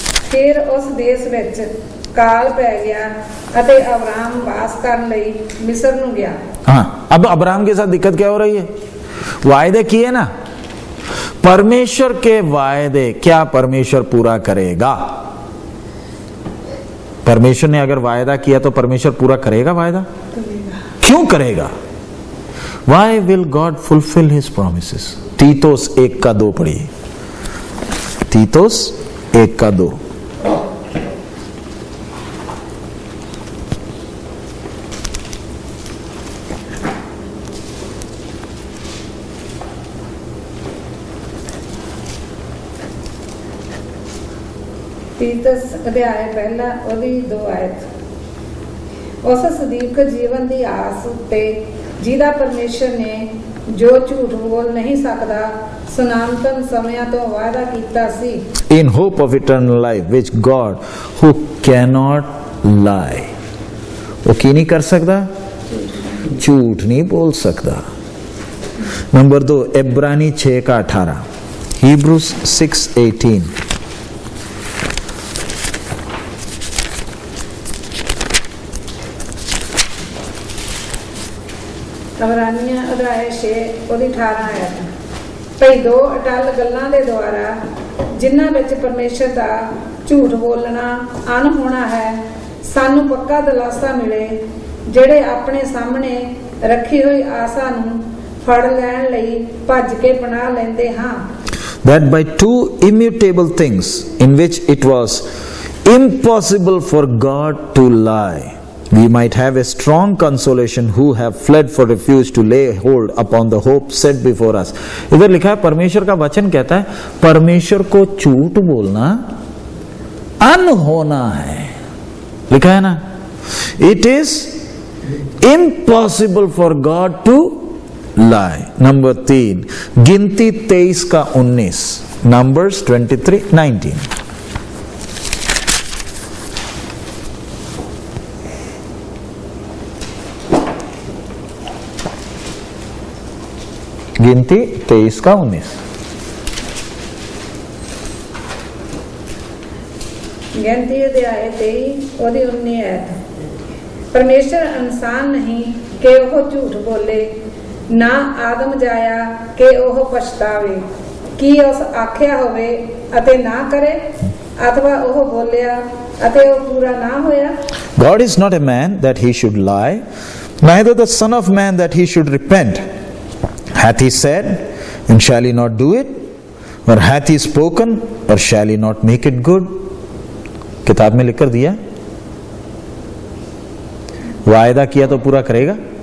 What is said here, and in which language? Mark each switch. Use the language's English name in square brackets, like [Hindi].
[Punjabi] ਫਿਰ ਉਸ ਦੇਸ਼ ਵਿੱਚ ਕਾਲ ਪੈ ਗਿਆ ਅਤੇ ਅਬਰਾਮ ਵਾਸ ਕਰਨ ਲਈ ਮਿਸਰ ਨੂੰ ਗਿਆ। [Hindi] हाँ, अब अब्राहम के साथ दिक्कत क्या हो रही है, वायदे किए ना, परमेश्वर के वायदे क्या परमेश्वर पूरा करेगा। परमेश्वर ने अगर वायदा किया तो परमेश्वर पूरा करेगा वायदा, क्यों करेगा। [English] Why will God fulfil his promises. [Hindi] तीतोस 1 का 2 पढ़िए, तीतोस 1 का 2। तीतस अध्याय पहला [Punjabi] ਉਹਦੀ 2 ਆਇਤ। ਉਸ ਸਦੀਕ ਜੀਵਨ ਦੀ ਆਸ ਉੱਤੇ ਜਿਹਦਾ ਪਰਮੇਸ਼ਰ ਨੇ ਜੋ ਝੂਠ ਬੋਲ ਨਹੀਂ ਸਕਦਾ ਸਨਾਤਨ ਸਮਿਆਂ ਤੋਂ ਵਾਅਦਾ ਕੀਤਾ ਸੀ। [English] In hope of eternal life which God who cannot lie, [Hindi] वो की नहीं कर सकता, झूठ नहीं बोल सकता। नंबर 2 इब्रानी 6 का 18, Hebrews 6:18। [Punjabi] ਅਬਰਾਨੀਆਂ ਅਧਿਆਏ 6 ਉਹਦੀ 18 ਆਇਤ। ਭਈ 2 ਅਟਲ ਗੱਲਾਂ ਦੇ ਦੁਆਰਾ ਜਿਨ੍ਹਾਂ ਵਿੱਚ ਪਰਮੇਸ਼ਰ ਦਾ ਝੂਠ ਬੋਲਣਾ ਅਨਹੋਣਾ ਹੈ, ਸਾਨੂੰ ਪੱਕਾ ਦਿਲਾਸਾ ਮਿਲੇ, ਜਿਹੜੇ ਆਪਣੇ ਸਾਹਮਣੇ ਰੱਖੀ ਹੋਈ ਆਸਾ ਨੂੰ ਫੜ ਲੈਣ ਲਈ ਭੱਜ ਕੇ ਪਨਾਹ ਲੈਂਦੇ ਹਾਂ। [English] That by 2 immutable things in which it was impossible for God to lie, we might have a strong consolation who have fled for refuge to lay hold upon the hope set before us। [Hindi] इधर लिखा है, परमेश्वर का वचन कहता है परमेश्वर को झूठ बोलना अनहोना है। लिखा है ना, [English] It is impossible for God to lie. [Hindi] Number 3 गिनती 23 का 19, नंबर्स 23:19। गिनती 23 का 19। [Punjabi] ਗਿਣਤੀ ਅਧਿਆਏ 23 ਉਹਦੀ 19 ਆਇਤ। ਪਰਮੇਸ਼ਰ ਇਨਸਾਨ ਨਹੀਂ ਕਿ ਉਹ ਝੂਠ ਬੋਲੇ, ਨਾ ਆਦਮ ਜਾਇਆ ਕਿ ਉਹ ਪਛਤਾਵੇ। ਕੀ ਉਸ ਆਖਿਆ ਹੋਵੇ ਅਤੇ ਨਾ ਕਰੇ, ਅਥਵਾ ਉਹ ਬੋਲਿਆ ਅਤੇ ਉਹ ਪੂਰਾ ਨਾ ਹੋਇਆ। [English] God is not a man that he should lie, neither the son of man that he should repent. Hath he said, and shall he not do it? Or hath he spoken, or shall he not make it good? [Hindi] किताब में लिख कर दिया, वायदा किया तो पूरा करेगा।